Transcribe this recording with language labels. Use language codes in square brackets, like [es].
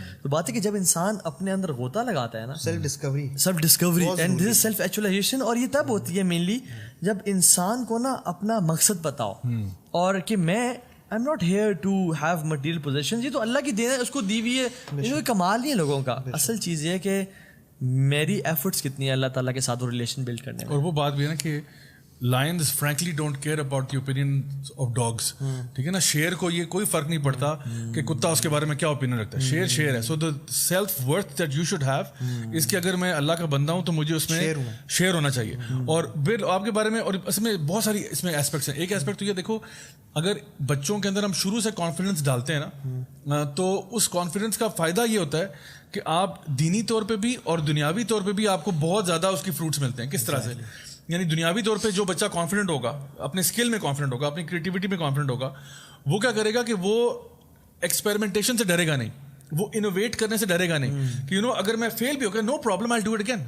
[ur] تو بات ہے کہ جب انسان اپنے اندر غوطہ لگاتا ہے نا، [en] self discovery and this is self actualisation, [ur] اور یہ تب ہوتی ہے مینلی جب انسان کو نا اپنا مقصد بتاؤ اور کہ میں [en] I'm not here to have material possessions. [ur] یہ تو اللہ کی دین ہے، اس کو دی ہوئی ہے، یہ کوئی کمال نہیں ہے لوگوں کا. اصل چیز یہ ہے کہ میری ایفرٹس کتنی ہے اللہ تعالیٰ کے ساتھ وہ ریلیشن بلڈ کرنے میں. اور وہ بات بھی ہے نا کہ [en] lions frankly don't care about the opinions of dogs. [ur] ٹھیک ہے نا، شیر کو یہ کوئی فرق نہیں پڑتا کہ کتا اس کے بارے میں کیا اوپینین رکھتا ہے، شیر ہے. [en] so the self worth that you should have [ur] اس کہ اگر میں اللہ کا بندہ ہوں تو مجھے اس میں شیر ہونا چاہیے. اور پھر آپ کے بارے میں، اور اس میں بہت ساری اس میں ایسپیکٹس ہیں. ایک ایسپیکٹ تو یہ دیکھو، اگر بچوں کے اندر ہم شروع سے کانفیڈنس ڈالتے ہیں نا، تو اس کانفیڈنس کا فائدہ یہ ہوتا ہے کہ آپ دینی طور پہ بھی اور دنیاوی طور پہ بھی آپ کو بہت زیادہ اس کی فروٹس ملتے ہیں. کس طرح سے؟ یعنی دنیاوی طور پہ جو بچہ کانفیڈنٹ ہوگا، اپنے اسکل میں کانفیڈنٹ ہوگا، اپنی کریٹیوٹی میں کانفیڈنٹ ہوگا، وہ کیا کرے گا کہ وہ ایکسپیریمنٹیشن سے ڈرے گا نہیں، وہ انوویٹ کرنے سے ڈرے گا نہیں کہ اگر میں فیل بھی ہو گیا، [en] No problem, I do it again.